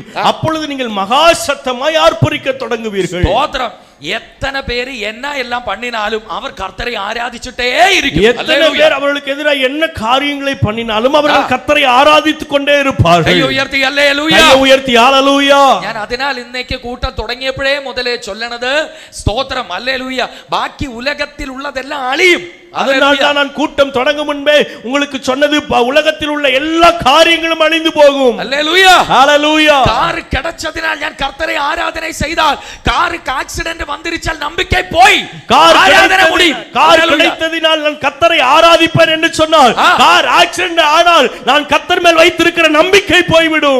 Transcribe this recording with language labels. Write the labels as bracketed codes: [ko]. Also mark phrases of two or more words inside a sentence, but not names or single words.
[ta] அப்பொழுது நீங்கள் மகா சத்தமாய் ஆர்ப்பரிக்க தொடங்குவீர்கள். ஸ்தோத்திரம். எத்தனை பேர் என்ன எல்லாம் பண்ணினாலும் அவர் கர்த்தரை ஆராதிச்சுட்டே இருக்கிறார். எத்தனை பேர் அவர்களுக்கு எதிராக என்ன காரியங்களை பண்ணினாலும் அவர்கள் கர்த்தரை ஆராதித்துக் கொண்டே இருப்பார்கள். கை உயர்த்தி அல்லேலூயா, கை உயர்த்தி ஹalleluya. [ml] ഞാൻ അതിനാൽ ഇന്നേക്ക് കൂട്ടം തുടങ്ങിയപ്പോഴേ മുതലേ ചൊല്ലണത് സ്തോത്രം அல்லேலூயா. ബാക്കി ഉലകത്തിൽ ഉള്ളതെല്ലാം അളിയും. [ta] அதனால்தான் நான் கூட்டம் தொடங்கும் முன்பே உங்களுக்கு சொன்னது, உலகத்தில் உள்ள எல்லா காரியங்களும் அழிந்து போகும். அல்லேலூயா, ஹalleluya. கார் கிடைச்சதினால் நான் கர்த்தரை ஆராதனை செய்தால் காருக்கு ஆக்சிடென்ட் வந்திருச்சால் நம்பிக்கை போய் ஆராதனை முடியும். கார் கிடைத்ததினால் நான் கர்த்தரை ஆராதிப்பேன் என்று சொன்னால் கார் ஆக்சிடென்ட் ஆனால் நான் கர்த்தர் மேல் வைத்திருக்கிற நம்பிக்கை போய்விடும்.